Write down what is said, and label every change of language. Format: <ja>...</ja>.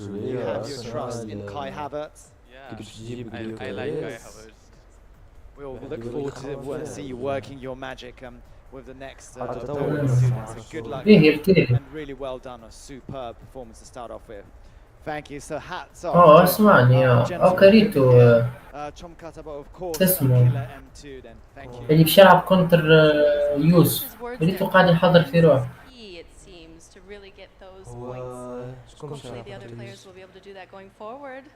<en>You have your trust in Kai Havertz? Yeah, I like Kai Havertz. We'll look forward to see you working your magic with the next opponent. So good luck and really well done. A superb performance to start off with. Thank you. So hats off.</en> <ar>Oh, اسمعني كريتو</ar> <en>Chomkata, but of course</en> <ar>اسمه</ar> <en>Killer M2 then. Thank you.</en> <ar>اللي باش يلعب كونتر يوسف كريتو قاعد يحضر في روحه.</ar> <en>It seems to really get those points. Hopefully the other players will be able to do that going forward.</en>